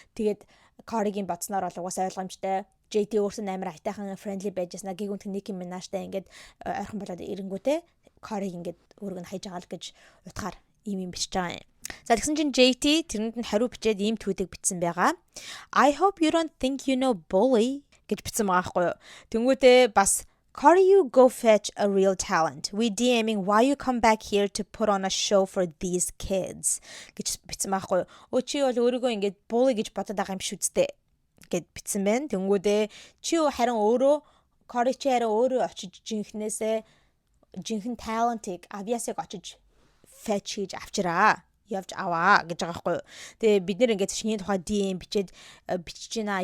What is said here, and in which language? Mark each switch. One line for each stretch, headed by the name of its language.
Mongolian: Тэгээд Cardi-гийн бодсноор бол угаасаа ойлгомжтой. JT өөрсөө амар айтайхан friendly байжсна. Гэгүнт Nicki Minaj-тай ингэж ойрхон болоод ирэнгүүтээ Cardi ингэж өөрөг нь хайж байгаа л гэж утгаар ийм бичиж байгаа юм. За тэгсэн чинь JT тэрэнд нь хариу бичээд ийм tweet-ийг бичсэн байгаа.
English: I hope you don't think you know bully
Mongolian: гэж бичсэн байгаа байхгүй юу. Тэнгүүтээ бас
English: Cardi you go fetch a real talent. We DMing why you come back here to put on a show for these kids
Mongolian: гэж бичсэн байгаа байхгүй юу. Чи бол өөрийгөө ингэж bully гэж бодоод байгаа юм шүү дээ гэд бичсэн байна. Тэнгүүтээ чи харин өөрөө Cardi чи харин өөрөө очиж жинхэнэ талентыг авьяасыг очиж fetch хийж авчираа. Явж аваа гэж байгаа байхгүй юу. Тэгээ бид нэр ингээд шинийн тухай DM бичиж байна.